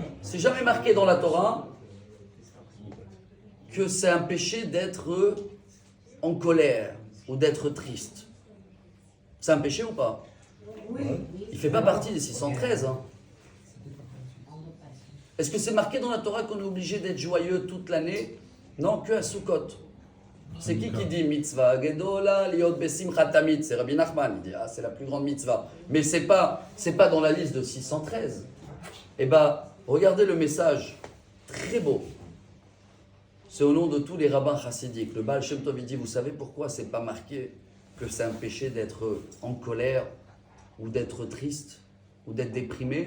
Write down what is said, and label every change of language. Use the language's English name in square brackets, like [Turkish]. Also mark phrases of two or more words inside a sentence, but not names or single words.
[French] C'est jamais marqué dans la Torah que c'est un péché d'être en colère ou d'être triste. C'est un péché ou pas? Oui. Il ne fait pas partie des 613. Est-ce que c'est marqué dans la Torah qu'on est obligé d'être joyeux toute l'année? Non, que à Sukkot. C'est qui dit [Hebrew] מצוה גדולה להיות בשמחה תמיד? [French] C'est Rabbi Nachman. Il dit c'est la plus grande mitzvah. Mais c'est pas dans la liste de 613. Regardez le message, très beau. C'est au nom de tous les rabbins chassidiques. Le Baal Shem Tov dit, vous savez pourquoi c'est pas marqué que c'est un péché d'être en colère ou d'être triste ou d'être déprimé?